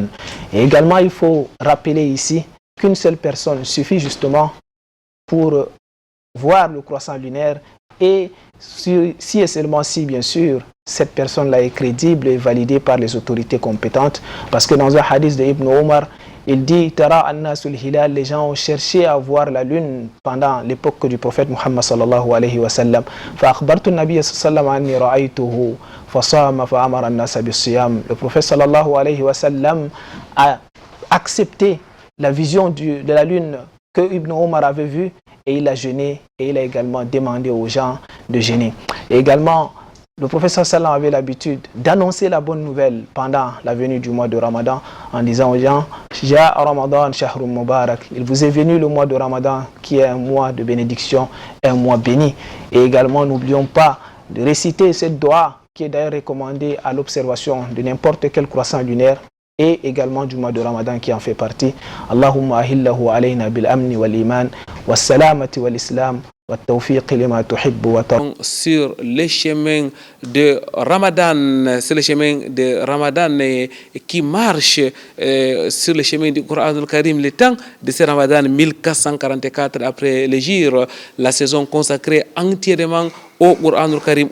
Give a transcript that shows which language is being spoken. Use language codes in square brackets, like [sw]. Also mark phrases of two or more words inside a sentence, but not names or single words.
[fr] Et également il faut rappeler ici qu'une seule personne suffit justement pour voir le croissant lunaire, et si et seulement si, bien sûr, cette personne-là est crédible et validée par les autorités compétentes. Parce que dans un hadith de Ibn Omar, il dit [ar] تراءى الناس الهلال, [fr] les gens ont cherché à voir la lune pendant l'époque du prophète Muhammad [ar] صلى الله عليه وسلم. فأخبرت النبي صلى الله عليه وسلم أني رأيته فصام فأمر الناس بالصيام. [fr] Le prophète [ar] صلى الله عليه وسلم [fr] a accepté la vision de la lune que Ibn Omar avait vue, et il a jeûné, et il a également demandé aux gens de jeûner. Et également, le prophète sallam avait l'habitude d'annoncer la bonne nouvelle pendant la venue du mois de Ramadan en disant aux gens [ar] جاء رمضان شهر مبارك, [fr] il vous est venu le mois de Ramadan qui est un mois de bénédiction, un mois béni. Et également, n'oublions pas de réciter cette dua qui est d'ailleurs recommandée à l'observation de n'importe quel croissant lunaire et également du mois de Ramadan qui en fait partie. [ar] اللهم أهله علينا بالأمن والإيمان والسلامة والإسلام. [fr] Sur les chemins de Ramadan, c'est le chemin de Ramadan qui marche sur le chemin du Coran al-Karim. Le temps de ce Ramadan 1444 après l'Hégire, la saison consacrée entièrement au Coran al-Karim.